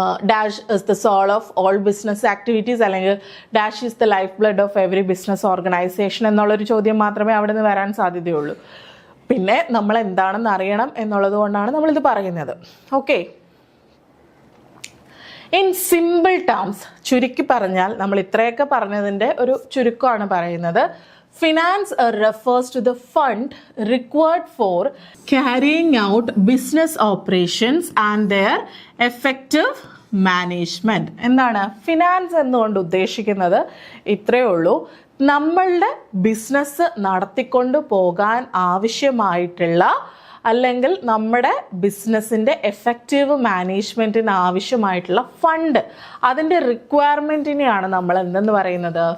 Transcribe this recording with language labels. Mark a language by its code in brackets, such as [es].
[en] dash is the soul of all business activities, അല്ലെങ്കിൽ dash is the lifeblood of every business organization [ml] എന്നുള്ളൊരു ചോദ്യം മാത്രമേ അവിടെ നിന്ന് വരാൻ സാധ്യതയുള്ളൂ. പിന്നെ നമ്മൾ എന്താണെന്ന് അറിയണം എന്നുള്ളത് കൊണ്ടാണ് നമ്മളിത് പറയുന്നത്. ഓക്കെ, [en] in simple terms, [ml] ചുരുക്കി പറഞ്ഞാൽ നമ്മൾ ഇത്രയൊക്കെ പറഞ്ഞതിൻ്റെ ഒരു ചുരുക്കമാണ് പറയുന്നത്. [en] Finance refers to the fund required for carrying out business operations and their effective management. [ml] എന്താണ് ഫിനാൻസ് എന്നുകൊണ്ട് ഉദ്ദേശിക്കുന്നത്? ഇത്രയേ ഉള്ളൂ. നമ്മളുടെ ബിസിനസ് നടത്തിക്കൊണ്ട് പോകാൻ ആവശ്യമായിട്ടുള്ള, അല്ലെങ്കിൽ നമ്മുടെ ബിസിനസ്സിൻ്റെ എഫക്റ്റീവ് മാനേജ്മെൻറ്റിന് ആവശ്യമായിട്ടുള്ള ഫണ്ട്, അതിൻ്റെ റിക്വയർമെൻറ്റിനെയാണ് നമ്മൾ എന്തെന്ന് പറയുന്നത്?